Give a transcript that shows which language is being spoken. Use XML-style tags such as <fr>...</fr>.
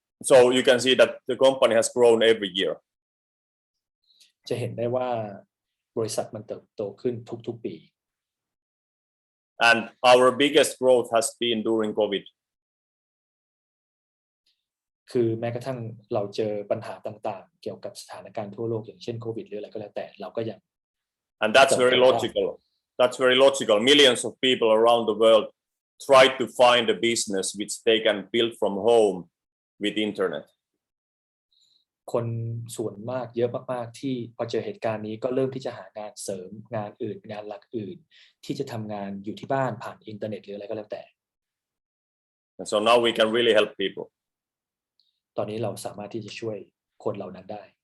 <en>So you can see that the company has grown every year.</en> <th>จะเห็นได้ว่าบริษัทมันเติบโตขึ้นทุกๆปี</th> <en>And our biggest growth has been during COVID.</en> <th>คือแม้กระทั่งเราเจอปัญหาต่างๆเกี่ยวกับสถานการณ์ทั่วโลกอย่างเช่นโควิดหรืออะไรก็แล้วแต่เราก็ยัง</th> <en>And that's very logical. That's very logical. Millions of people around the world try to find a business which they can build from home with internet.</en> <th>คนส่วนมากเยอะมากๆที่พอเจอเหตุการณ์นี้ก็เริ่มที่จะหางานเสริมงานอื่นงานหลักอื่นที่จะทำงานอยู่ที่บ้านผ่านอินเทอร์เน็ตหรืออะไรก็แล้วแต่</th> <en>And so now we can really help people.</en> <th>ตอนนี้เราสามารถที่จะช่วยคนเหล่านั้นได้</th>